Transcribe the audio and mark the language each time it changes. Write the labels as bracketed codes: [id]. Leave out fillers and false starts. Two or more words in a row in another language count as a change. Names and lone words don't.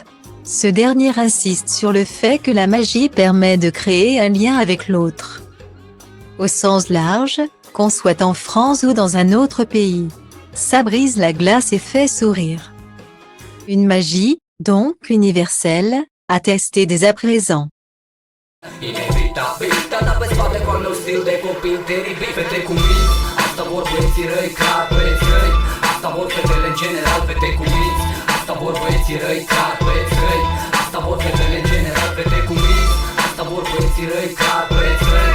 [fr] Ce dernier insiste sur le fait que la magie permet de créer un lien avec l'autre. Au sens large, qu'on soit en France ou dans un autre pays. Ça brise la glace et fait sourire. Une magie, donc universelle, a testé dès à présent. [ro] Inevitabil, dar pe spate cu al meu stil de copil teribil. Fete cu minți, asta vor băieții răi, car băieți răi. Asta vor fetele în general, fete cu minți. Asta vor băieții răi, car băieți răi. Asta vor fetele în general, fete cu minți. Asta vor băieții răi, car băieți răi.